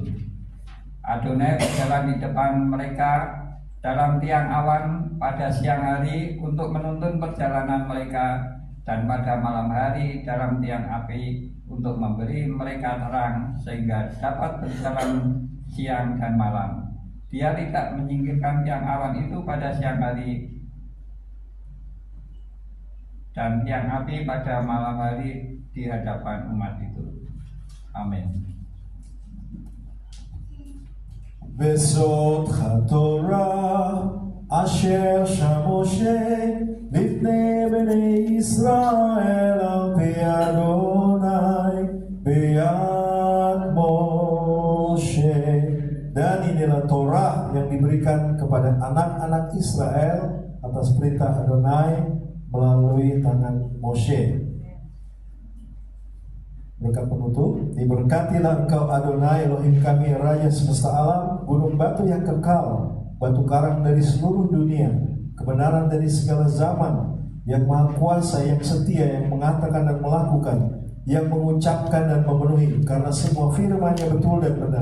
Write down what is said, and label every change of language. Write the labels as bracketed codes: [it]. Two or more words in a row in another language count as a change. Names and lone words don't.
[id] Adonai berjalan di depan mereka dalam tiang awan pada siang hari untuk menuntun perjalanan mereka, dan pada malam hari dalam tiang api untuk memberi mereka terang sehingga dapat berjalan siang dan malam. Dia tidak menyingkirkan tiang awan itu pada siang hari dan tiang api pada malam hari di hadapan umat itu. Amin. [he] וזאת התורה אשר שם משה לפני בני ישראל על פי אדוני ביד Moshe. [id] Dan inilah Torah yang diberikan kepada anak-anak Israel atas perintah Adonai melalui tangan Moshe. Berkat penutup, diberkatilah engkau Adonai Elohim kami, Raja semesta alam, gunung batu yang kekal, batu karang dari seluruh dunia, kebenaran dari segala zaman, yang maha kuasa, yang setia, yang mengatakan dan melakukan, yang mengucapkan dan memenuhi, karena semua firman-Nya betul dan benar.